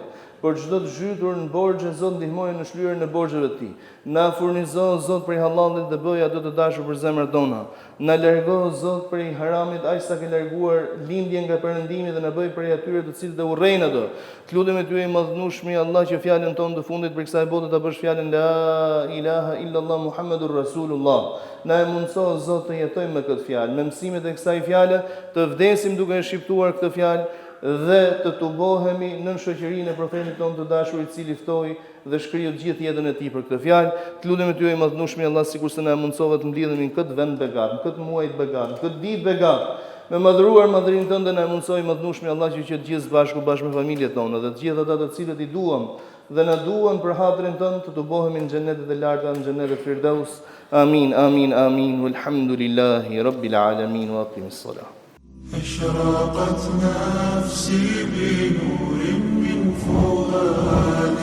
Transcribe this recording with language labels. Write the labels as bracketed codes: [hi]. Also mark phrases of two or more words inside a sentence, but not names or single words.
[sq] Për çdo të zhytur në borxhe, Zot ndihmoje në shlyerjen e borxheve të tij. Na furnizo Zot prej hallallit dhe bëj ato të dashur për zemrat tona. Na largo Zot prej haramit, aq sa ke larguar lindjen nga perëndimi dhe na bëj prej atyre të cilët e urrejnë ato. Të lutem me ty e madhnueshmi Allah që fjalën tonë të fundit për kësaj bote ta bësh fjalën [ar] لا إله إلا الله محمد رسول الله. [sq] Na e mundso Zot të jetojmë me këtë fjalë, me mësimet e kësaj fjale, të vdesim duke e shqiptuar këtë fjalë dhe të tubohemi në shoqërinë e profetit tonë të dashur i cili ftoi dhe shkriju gjithë jetën e tij për këtë fjalë. Të lutem me ty e madhnueshmi Allah, sikurse na mundsove të mblidhemi në këtë vend begat, në këtë muaj begat, në këtë ditë begat, me madhruar madhrinë tënde, na mundsoi madhnueshmi Allah që të gjithë bashkë me familjet tona dhe të gjithë ata të cilët i duam dhe na duan për hatrin tënd, të tubohemi në xhenetet e larta, në xhenetet Firdaus. [ar] آمين آمين آمين. والحمد لله رب العالمين وأقم الصلاة. أشرقت نفسي بنور من فؤاد